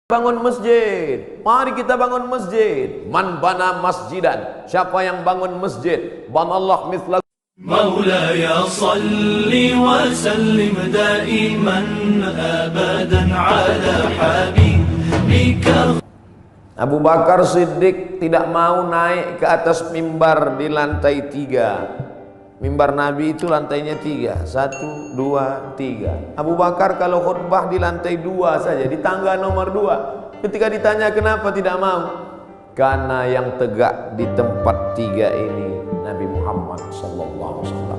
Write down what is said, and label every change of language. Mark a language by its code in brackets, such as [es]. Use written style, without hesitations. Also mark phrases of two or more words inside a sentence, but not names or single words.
[id] Bangun masjid, mari kita bangun masjid. [ar] من بنى مسجدا, [id] siapa yang bangun masjid, [ar] بنى الله مثله. مولاي صل وسلم دائما أبدا على حبيبك. [id] Abu Bakar Siddiq tidak mau naik ke atas mimbar di lantai 3. Mimbar Nabi itu lantainya 3, 1, 2, 3. Abu Bakar kalau khutbah di lantai 2 saja, di tangga nomor 2. Ketika ditanya kenapa tidak mau, karena yang tegak di tempat 3 ini [ar] Nabi Muhammad SAW.